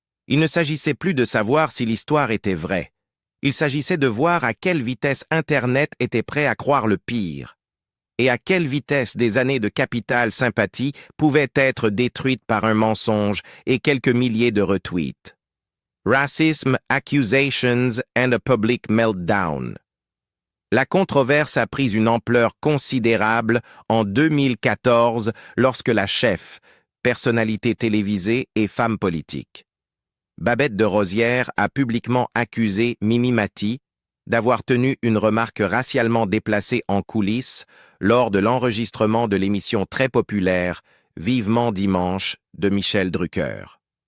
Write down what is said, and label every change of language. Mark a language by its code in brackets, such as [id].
[fr] Il ne s'agissait plus de savoir si l'histoire était vraie. Il s'agissait de voir à quelle vitesse Internet était prêt à croire le pire. Et à quelle vitesse des années de capitale sympathie pouvaient être détruites par un mensonge et quelques milliers de retweets. [en] Racism, Accusations and a Public Meltdown. [fr] La controverse a pris une ampleur considérable en 2014 lorsque la chef, personnalité télévisée et femme politique, Babette de Rosière a publiquement accusé Mimi Mati d'avoir tenu une remarque racialement déplacée en coulisses lors de l'enregistrement de l'émission très populaire Vivement Dimanche de Michel Drucker.